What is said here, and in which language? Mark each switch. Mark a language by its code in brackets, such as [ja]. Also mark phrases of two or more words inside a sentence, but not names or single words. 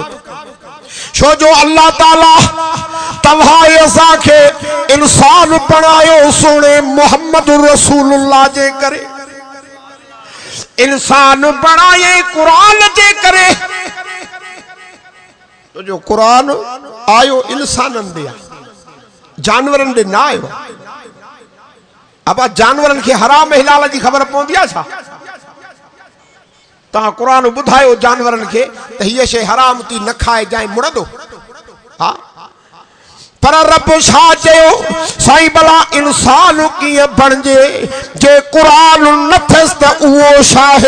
[sd] छो जो अल्लाह ताला तव्हां असांखे इंसान बणायो सोने मोहम्मद रसूलुल्लाह जे करे, इंसान बणाए कुरान जे करे। तो जो कुरान आयो इंसानन दे, जानवरन दे ना आयो। अब जानवरन के हराम हिलाल जी खबर पवंदी आहे छा? तव्हां कुरान ॿुधायो जानवरन के त हीअ शइ हराम थी न खाए जाए मुड़ंदो। हा, पर रब छा चयो? साईं भला इंसान कीअं बणिजे जे कुरान न थियसि त उहो छा आहे?